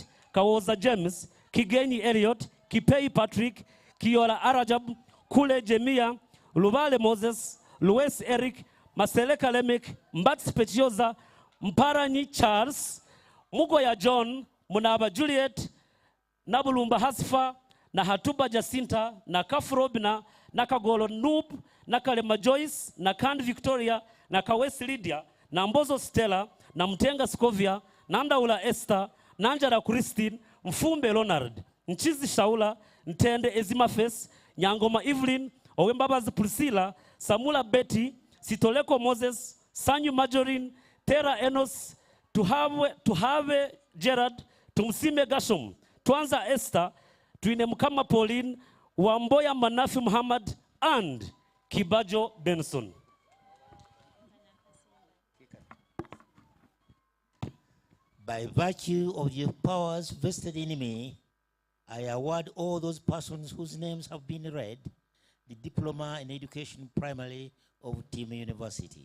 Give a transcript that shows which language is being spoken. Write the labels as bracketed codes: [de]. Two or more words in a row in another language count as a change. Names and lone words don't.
[en] Kawoza James, Kigeni Elliot, Kipei Patrick, Kiola Arajab, Kule Jemia, Luvale Moses, Luis Eric, Maseleka Lemek, Mbats Pechioza, Mparani Charles, Mugoya John, Munaba Juliet, Nabulumba Hasfa, na Hatuba Jacinta, na Kafrobina, na Kagolo Noob, na Kalema Joyce, na Kandi Victoria, na Kawesi Lydia, na Mbozo Stella, na Mtenga Scovia, na Ndaula Esther, na Anjara Christine, Mfumbe Leonard, Nchizi Shaula, Ntende Ezimafes, Nyangoma Evelyn, Owembabazi Priscilla, Samula Betty, Sitoleko Moses, Sanyu Majorin, Tera Enos, Tuhave Gerard, Tumsime Gashom, Twanza Esther, Tuine Mukama Pauline, Wamboya Manafi Muhammad, and Kibajo Benson. By virtue of the powers vested in me, I award all those persons whose names have been read the Diploma in Education Primarily of Team University.